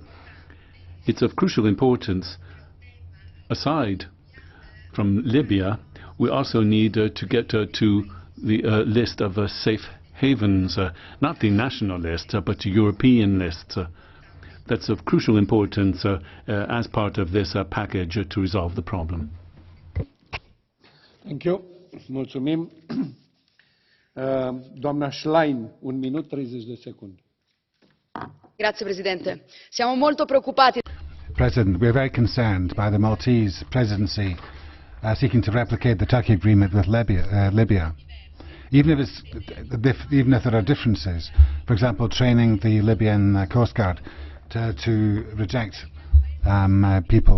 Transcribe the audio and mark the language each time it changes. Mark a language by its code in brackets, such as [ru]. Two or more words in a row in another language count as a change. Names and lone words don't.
[en] It's of crucial importance. Aside from Libya, we also need to get to the list of safe havens, not the national list, but the European list. That's of crucial importance as part of this package to resolve the problem. Thank you. [ro] Mulțumim. Doamna Schlein, 1 minut 30 de secunde. [it] Grazie Presidente. Siamo molto preoccupati. [en] President, we are very concerned by the Maltese presidency seeking to replicate the Turkey agreement with Libya. Even if there are differences, for example, training the Libyan Coast Guard to reject people.